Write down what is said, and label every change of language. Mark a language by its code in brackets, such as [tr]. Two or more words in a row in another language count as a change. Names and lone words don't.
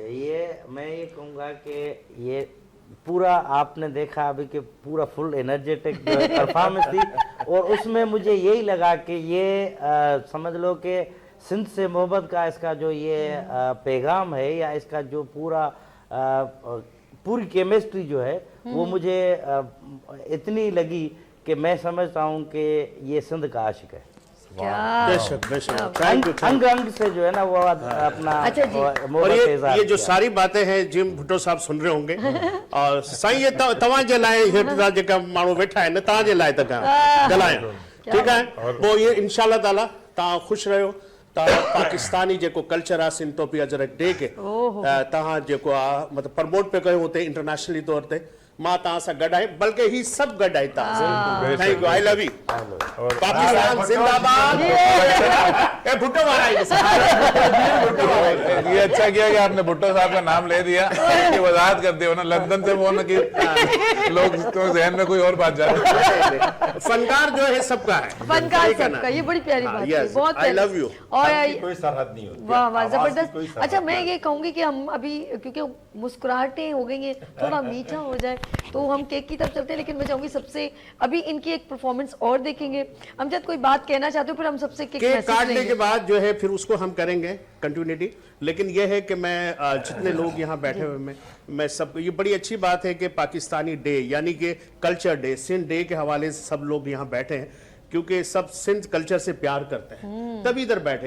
[ur] یہ میں یہ کہوں گا کہ یہ پورا آپ نے دیکھا ابھی کہ پورا [en] full energetic performance [ur] تھی، اور اس میں مجھے یہی لگا کہ یہ سمجھ لو کہ سندھ سے محبت کا اس کا جو یہ پیغام ہے یا اس کا جو پورا پوری کیمسٹری جو ہے وہ مجھے اتنی لگی کہ میں سمجھتا ہوں کہ یہ سندھ کا عاشق ہے. بیشک [en] thank you. [ur] انگ انگ سے جو ہے نا وہ اپنا اچھا جی. اور یہ جو ساری باتیں ہیں جِم بھٹو صاحب سن رہے ہوں گے, [sd] और साईं ये तव्हांजे लाइ हेठि जेका माण्हू वेठा आहिनि तव्हांजे लाइ था ॻाल्हायूं, ठीकु आहे? पोइ इहे इंशाअल्लाह ताला तव्हां ख़ुशि रहियो। तव्हां पाकिस्तानी जेको कल्चर आहे सिंध टोपी अजरक डे खे तव्हां जेको आहे मतिलबु प्रमोट पिया कयो हुते इंटरनेशनली तौर ते, मां तव्हां सां गॾु आहियां, बल्कि ही सभु गॾु आहिनि तव्हां। [en] Thank you, I love you. [ur] پاکستان زندہ باد. اے بھٹو والا یہ اچھا کیا کہ آپ نے بھٹو صاحب کا نام لے دیا، کی وضاحت کر دیا نا، لندن سے فون کی لوگ تو ذہن میں کوئی اور بات جا رہی ہے. فنکار جو ہے سب کا ہے, فنکار سب کا، یہ بڑی پیاری بات ہے، بہت [en] I love you. [ur] اور کوئی سرحد نہیں ہوتی. واہ واہ آواز کی کوئی زبردست. سرحد اچھا نہیں. میں یہ کہوں گی کہ ہم ابھی کیونکہ مسکراہٹیں ہو گئی ہیں، تھوڑا میٹھا ہو جائے تو ہم کیک کی طرف چلتے ہیں, لیکن میں چاہوں گی سب سے ابھی ان کی ایک پرفارمنس اور دیکھیں گے. امجد کوئی بات کہنا چاہتے ہو, پھر ہم سب سے کیک کیک کاٹنے کے بعد جو ہے پھر اس کو ہم کریں گے کنٹینیوٹی. لیکن یہ ہے کہ میں جتنے لوگ یہاں بیٹھے ہوئے میں سب, یہ بڑی اچھی بات ہے کہ پاکستانی ڈے یعنی کہ [en] culture day, [ur] سندھ ڈے کے حوالے سے سب لوگ یہاں بیٹھے ہیں, کیونکہ سب سندھ کلچر سے پیار کرتے ہیں, تب ادھر بیٹھے.